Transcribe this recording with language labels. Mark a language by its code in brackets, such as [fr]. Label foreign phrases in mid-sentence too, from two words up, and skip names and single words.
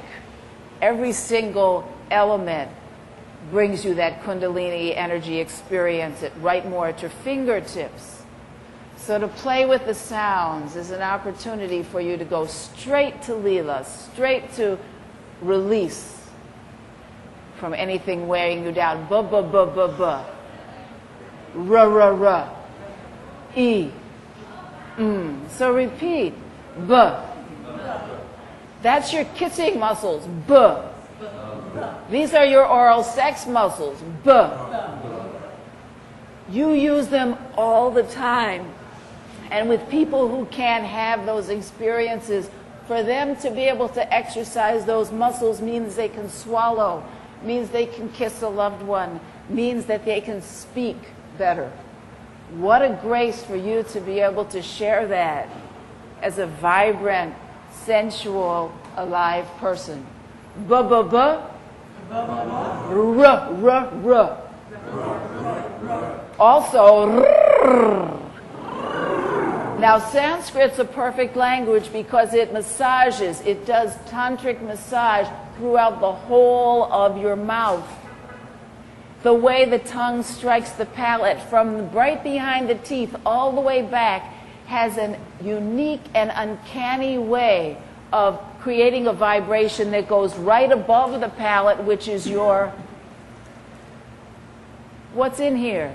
[en] Every single element brings you that Kundalini energy experience right more at your fingertips. So to play with the sounds is an opportunity for you to go straight to Leela, straight to release from anything weighing you down. Ba ba ba ba ba. Ra ra ra. E. So repeat. Ba. That's your kissing muscles. Ba. These are your oral sex muscles. Ba. You use them all the time. And with people who can't have those experiences, for them to be able to exercise those muscles means they can swallow, means they can kiss a loved one, means that they can speak better. What a grace for you to be able to share that as a vibrant, sensual, alive person. Ba ba ba. Ruh, ruh, ruh. Also, rrr. Now, Sanskrit's a perfect language because it massages, it does tantric massage throughout the whole of your mouth. The way the tongue strikes the palate from right behind the teeth all the way back has a unique and uncanny way of creating a vibration that goes right above the palate, which is your, what's in here?